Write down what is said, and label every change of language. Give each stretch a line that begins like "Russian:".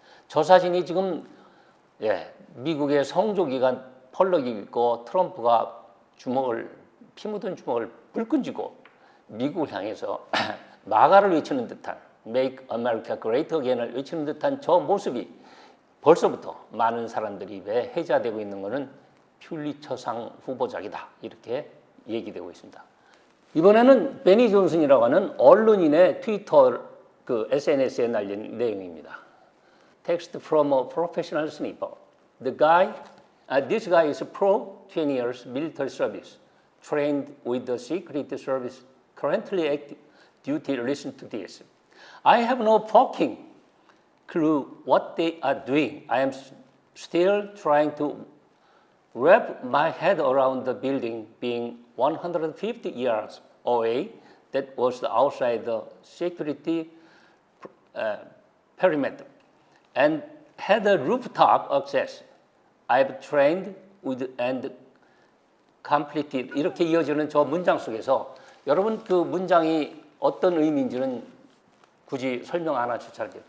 Korean: 저 사진이 지금 미국의 성조기가 펄럭이고 있고 트럼프가 피 묻은 주먹을 불끈 쥐고 미국을 향해서 마가를 외치는 듯한
English: Make America Great Again
Korean: 을 외치는 듯한 저 모습이 벌써부터 많은 사람들이 입에 회자되고 있는 것은 퓰리처상 후보작이다. 이렇게 얘기되고 있습니다. 이번에는 베니 존슨이라고 하는 언론인의 트위터 그 SNS에 날린 내용입니다.
English: Text from a professional sniper. This guy is pro 20 years military service, trained with the Secret Service, currently active duty. Listen to this. I have no fucking clue what they are doing. I am still trying to wrap my head around the building being 150 yards away. That was outside the security perimeter, and had a rooftop access. I've trained with and completed.
Korean: 이렇게 이어지는 저 문장 속에서 여러분 그 문장이 어떤 의미인지는 굳이 설명 안 하셔도 잘 돼요.